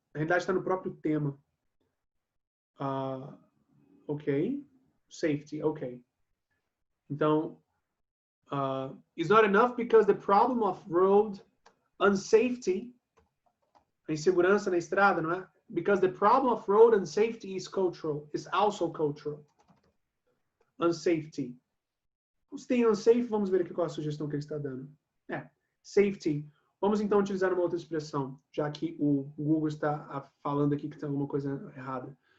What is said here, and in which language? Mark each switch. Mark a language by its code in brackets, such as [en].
[pt] Na realidade está no próprio tema. [en] Ok. Safety, ok. [pt] Então, [en] is not enough because the problem of road unsafety, [pt] a insegurança na estrada, não é? [en] Because the problem of road unsafety is cultural, is also cultural. Unsafety. [pt] Se tem unsafe, vamos ver aqui qual a sugestão que ele está dando. Safety. Vamos então utilizar uma outra expressão, já que o Google está falando aqui que tem alguma coisa errada.